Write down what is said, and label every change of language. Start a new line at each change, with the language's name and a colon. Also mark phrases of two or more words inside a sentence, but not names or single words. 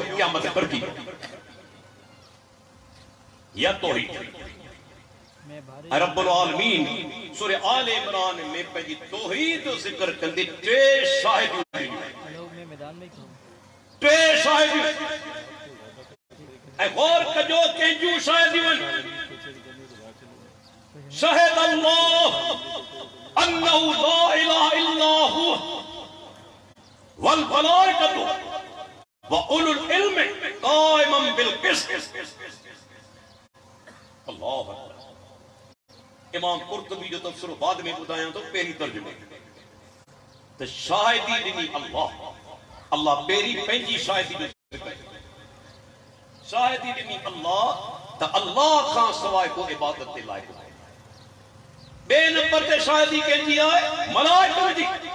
Sindhi: क़यामत करदी या तौहीद
Arabic: رب العالمين
Sindhi: सूरह आले इमरान में पंहिंजी तौहीद जो ज़िक्र कंदे 3 शाहिदियूं ऐं गौर कजो कंहिंजूं शाहिदियूं
Arabic: شهد الله أنه لا إله إلا هو والملائكة وأولو العلم قائما بالقسط. الله أكبر.
Sindhi: इमाम कुर्तुबी जो तफसीर बाद में बुधाया तो पहिरीं तर्जुमे तो शाहिदी ॾिनी अल्लाह। अल्लाह पहिरीं पंहिंजी शाहिदी जो ज़िक्र, शाहिदी ॾिनी अल्लाह त अल्लाह खां सवाइ को इबादत जे लाइक़ नाहे। ॿिए नंबर ते शाहिदी कंहिंजी आहे मलाइकनि जी।